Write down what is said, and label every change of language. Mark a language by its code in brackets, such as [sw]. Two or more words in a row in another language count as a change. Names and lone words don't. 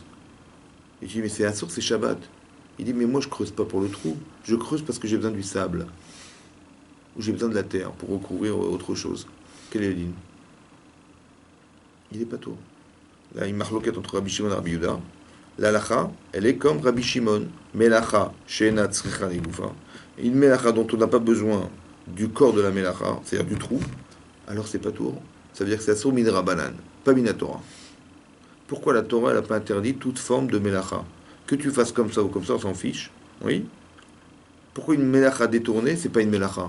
[fr] Il dit, mais c'est assour, c'est Shabbat. Il dit, mais moi, je creuse pas pour le trou. Je creuse parce que j'ai besoin du sable. Ou j'ai besoin de la terre pour recouvrir autre chose. Quel est le din? Il n'est pas tout. Là, il marque l'enquête entre Rabbi Shimon et Rabbi Yehuda. L'alacha, elle est comme Rabbi Shimon. [he] מלאכה שאינה צריכה לגופה. [fr] Une melacha dont on n'a pas besoin du corps de la melacha, c'est-à-dire du trou, alors c'est pas tout. Ça veut dire que c'est [he] אסור מן רבנן, [fr] pas [he] מן תורה. [fr] Pourquoi la Torah n'a pas interdit toute forme de melacha? Que tu fasses comme ça ou comme ça, on s'en fiche. Oui. Pourquoi une melacha détournée, c'est pas une melacha?